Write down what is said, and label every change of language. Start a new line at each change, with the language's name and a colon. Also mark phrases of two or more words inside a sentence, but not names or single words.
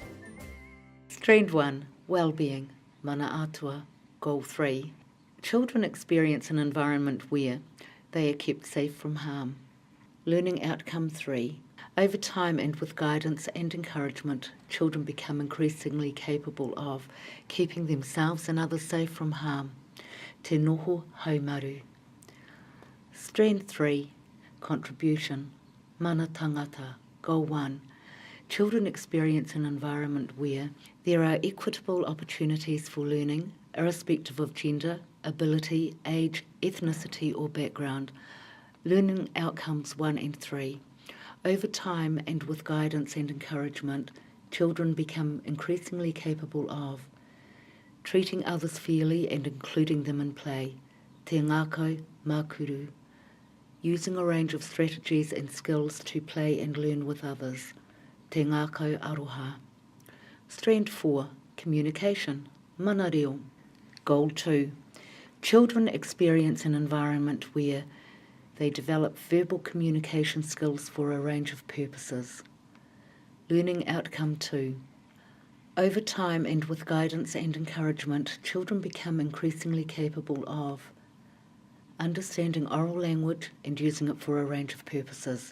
English: Strand 1, Wellbeing,
Māori: Mana Atua,
English: Goal 3. Children experience an environment where they are kept safe from harm. Learning Outcome 3. Over time and with guidance and encouragement, children become increasingly capable of keeping themselves and others safe from harm.
Māori: Te noho haumaru.
English: Strand 3, Contribution,
Māori: Mana Tangata,
English: Goal 1. Children experience an environment where there are equitable opportunities for learning, irrespective of gender, ability, age, ethnicity or background. Learning Outcomes 1 and 3. Over time and with guidance and encouragement, children become increasingly capable of treating others fairly and including them in play,
Māori: te ngākau mākuru,
English: using a range of strategies and skills to play and learn with others,
Māori: te ngākau aroha.
English: Strand 4, Communication,
Māori: mana reo.
English: Goal 2, children experience an environment where they develop verbal communication skills for a range of purposes. Learning Outcome 2. Over time and with guidance and encouragement, children become increasingly capable of understanding oral language and using it for a range of purposes.